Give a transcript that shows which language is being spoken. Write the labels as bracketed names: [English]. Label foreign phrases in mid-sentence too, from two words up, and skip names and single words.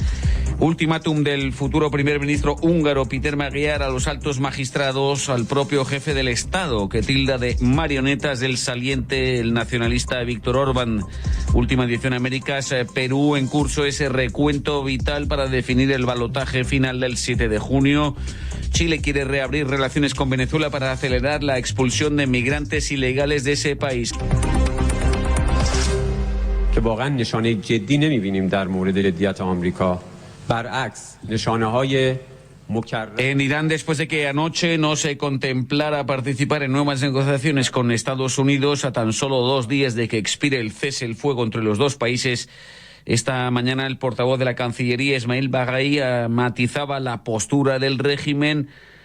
[Spanish] Ultimátum del futuro primer ministro húngaro Péter Magyar a los altos magistrados, al propio jefe del Estado, que tilda de marionetas del saliente el nacionalista Viktor Orbán. Última edición Américas, Perú en curso ese recuento vital para definir el balotaje final del 7 de junio. Chile quiere reabrir relaciones con Venezuela para acelerar la expulsión de migrantes ilegales de ese país. [Persian] که واقعا نشانه جدی نمی‌بینیم در مورد ردیت آمریکا. برعکس نشانه‌های [Spanish] En Irán, después de que anoche no se contemplara participar en nuevas negociaciones con Estados Unidos a tan solo 2 días de que expire el cese el fuego entre los dos países, esta mañana el portavoz de la Cancillería, Ismail Baghai, matizaba la postura del régimen